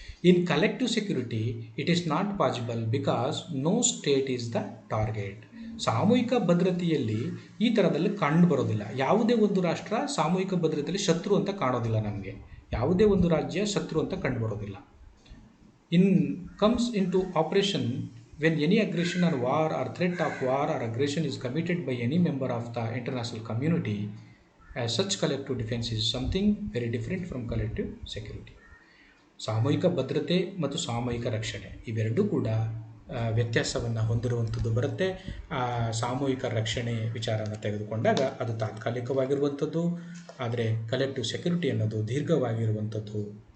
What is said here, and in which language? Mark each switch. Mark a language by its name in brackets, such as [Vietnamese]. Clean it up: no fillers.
[English] In collective security it is not possible because no state is the target. [Kannada] ಸಾಮೂಹಿಕ ಭದ್ರತೆಯಲ್ಲಿ ಈ ಥರದಲ್ಲಿ ಕಂಡು ಬರೋದಿಲ್ಲ. ಯಾವುದೇ ಒಂದು ರಾಷ್ಟ್ರ ಸಾಮೂಹಿಕ ಭದ್ರತೆಯಲ್ಲಿ ಶತ್ರು ಅಂತ ಕಾಣೋದಿಲ್ಲ ನಮಗೆ. ಯಾವುದೇ ಒಂದು ರಾಜ್ಯ ಶತ್ರು ಅಂತ ಕಂಡು ಬರೋದಿಲ್ಲ. [English] comes into operation when any aggression or war or threat of war or aggression is committed by any member of the international community. As such, collective defense is something very different from collective security. [Kannada] ಸಾಮೂಹಿಕ ಭದ್ರತೆ ಮತ್ತು ಸಾಮೂಹಿಕ ರಕ್ಷಣೆ ಇವೆರಡೂ ಕೂಡ ವ್ಯತ್ಯಾಸವನ್ನು ಹೊಂದಿರುವಂಥದ್ದು ಬರುತ್ತೆ. ಸಾಮೂಹಿಕ ರಕ್ಷಣೆ ವಿಚಾರವನ್ನು ತೆಗೆದುಕೊಂಡಾಗ ಅದು ತಾತ್ಕಾಲಿಕವಾಗಿರುವಂಥದ್ದು, ಆದರೆ ಕಲೆಕ್ಟಿವ್ ಸೆಕ್ಯೂರಿಟಿ ಅನ್ನೋದು ದೀರ್ಘವಾಗಿರುವಂಥದ್ದು.